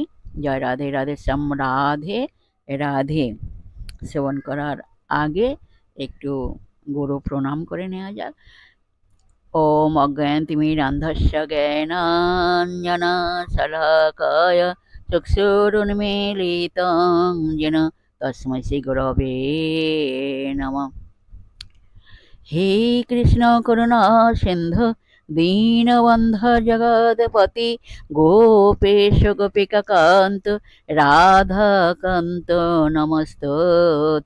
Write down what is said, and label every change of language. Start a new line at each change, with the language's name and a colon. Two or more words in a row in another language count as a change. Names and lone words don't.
Bangla: জয় রাধে রাধে শ্যাম রাধে রাধে। শ্রবণ করার আগে একটু গুরু প্রণাম করে নেওয়া যাক।
Sanskrit: ওম অজ্ঞানতিমিরান্ধস্য জ্ঞানাঞ্জনা শলাকায় চক্ষুরুন্মীলিतं येन তস্मै শ্রী গুরবে নমঃ। हे कृष्ण करुणा सिंधु दीनबन्धु जगत्पति गोपेश गोपिकान्त राधाकान्त नमस्तुते।